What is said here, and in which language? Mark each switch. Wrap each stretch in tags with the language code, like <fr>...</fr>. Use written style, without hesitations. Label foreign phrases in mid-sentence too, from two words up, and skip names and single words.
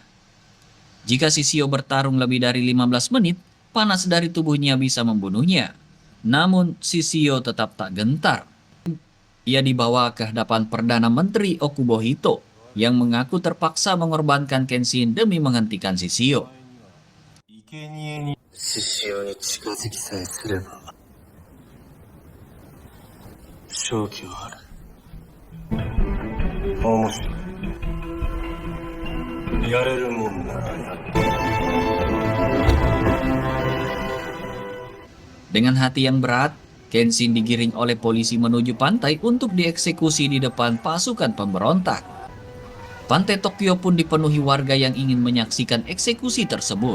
<id>Jika Shishio bertarung lebih dari 15 menit, panas dari tubuhnya bisa membunuhnya. Namun Shishio tetap tak gentar. Ia dibawa ke hadapan Perdana Menteri Okubohito yang mengaku terpaksa mengorbankan Kenshin demi menghentikan Shishio.</id> <ja>獅子王に近づきさえすれば勝機はある。面白い。やれるもんならやる。</ja> <id>Dengan hati yang berat, Kenshin digiring oleh polisi menuju pantai untuk dieksekusi di depan pasukan pemberontak. Pantai Tokyo pun dipenuhi warga yang ingin menyaksikan eksekusi tersebut.</id>